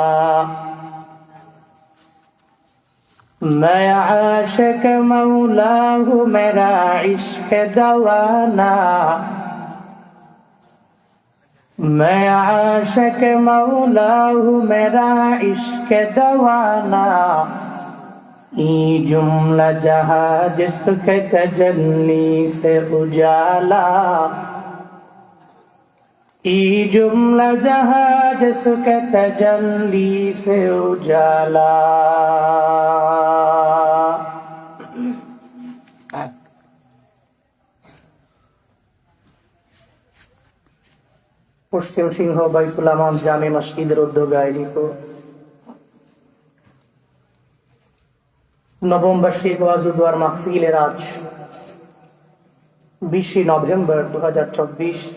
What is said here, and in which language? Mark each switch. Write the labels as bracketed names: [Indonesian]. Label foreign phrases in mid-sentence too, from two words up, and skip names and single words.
[Urdu] میں عاشق مولا ہوں میرا عشق دوانا میں عاشق مولا ہوں میرا عشق دوانا یہ جملہ جہاں جس کے تجلی سے اجالا یہ جملہ جہاں جس کے تجلی سے اجالا [Bangla] পশ্চিম সিংহ বাইতুল আমান জামে মসজিদের উদ্যোগে আয়োজিত নবম বার্ষিক ওয়াজ ও দোয়ার মাহফিলের আজ 20 নভেম্বর 2024